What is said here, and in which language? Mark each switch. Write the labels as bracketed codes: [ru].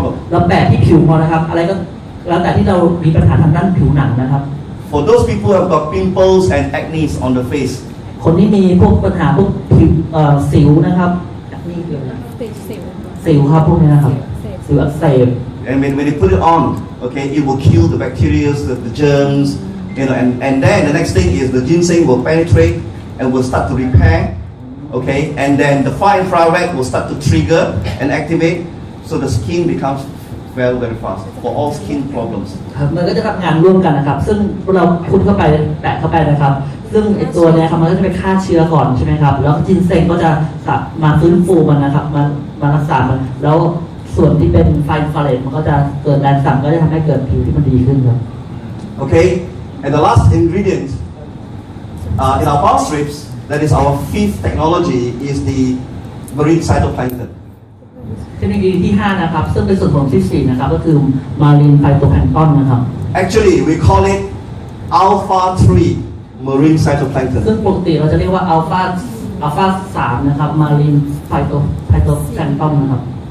[th] เราแปะที่ผิวพอนะครับอะไรก็แล้วแต่ที่เรามีปัญหาทางด้านผิวหนังนะครับ [en] for those people who have got pimples and acne on the face, [th] คนที่มีพวกปัญหาพวกผิวสิวนะครับนี่คืออะไรสิวครับพวกนี้นะครับสิวอักเสบ [en] and when they put it on, okay, it will kill the bacteria, the germs, and then the next thing is the ginseng will penetrate and will start to repair, okay, and then the far infrared will start to trigger and activate, so the skin becomes very fast for all skin problems. [th] มันก็จะทำงานร่วมกันนะครับซึ่งเราพุ่นเข้าไปแปะเข้าไปนะครับซึ่งไอตัวนี้ครับมันก็จะไปฆ่าเชื้อก่อนใช่ไหมครับแล้วจินเซงก็จะมาฟื้นฟูมันนะครับมารักษามันแล้วส่วนที่เป็นไฟฟาเรตมันก็จะเกิดแรงสั่นก็จะทำให้เกิดผิวที่มันดีขึ้นครับ [en] Okay, and the last ingredient in our PowerStrips, that is our fifth technology, is the marine phytoplankton. [th] เทคโนโลยีที่ 5 นะครับซึ่งเป็นส่วนผสมที่ 4 นะครับก็คือมารีนไฟโตแพลงก์ตอนนะครับ [en] Actually, we call it alpha 3 marine phytoplankton. [th] ซึ่งปกติเราจะเรียกว่าอัลฟา 3 นะครับมารีนไฟโตแพลงก์ตอนนะครับ